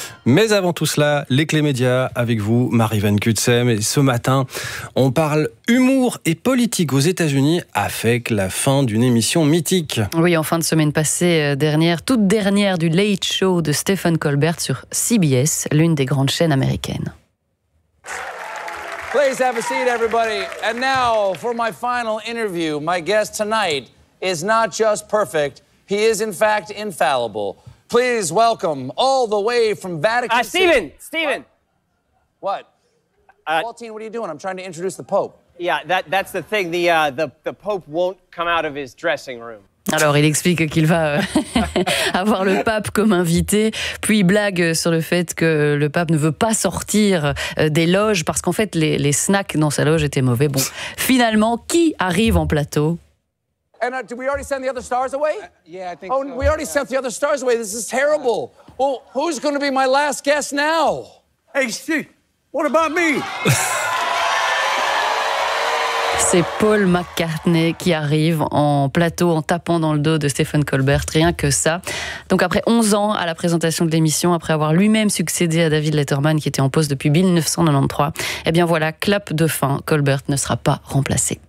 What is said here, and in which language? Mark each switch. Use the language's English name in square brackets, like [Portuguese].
[French] Mais avant tout cela, les clés médias avec vous, Marie-Van Kutsem. Et ce matin, on parle humour et politique aux États-Unis avec la fin d'une émission mythique. Oui, en fin de semaine passée, toute dernière du Late Show de Stephen Colbert sur CBS, l'une des grandes chaînes américaines. [English] Please have a seat, everybody. And now, for my final interview, my guest tonight is not just perfect, he is in fact infallible. Please welcome all the way from Vatican City. Stephen. What? Waltine, what are you doing? I'm trying to introduce the Pope. Yeah, that's the thing. The Pope won't come out of his dressing room. [French] Alors, il explique qu'il va avoir le pape comme invité, puis blague sur le fait que le pape ne veut pas sortir des loges parce qu'en fait, les snacks dans sa loge étaient mauvais. Bon, finalement, qui arrive en plateau ? [English] And did we already send the other stars away? Yeah, I think so. Oh, we already sent the other stars away. This is terrible. Well, who's going to be my last guest now? Hey, Steve, what about me? [French] C'est Paul McCartney qui arrive en plateau en tapant dans le dos de Stephen Colbert, rien que ça. Donc après 11 ans à la présentation de l'émission, après avoir lui-même succédé à David Letterman qui était en poste depuis 1993, eh bien voilà, clap de fin, Colbert ne sera pas remplacé.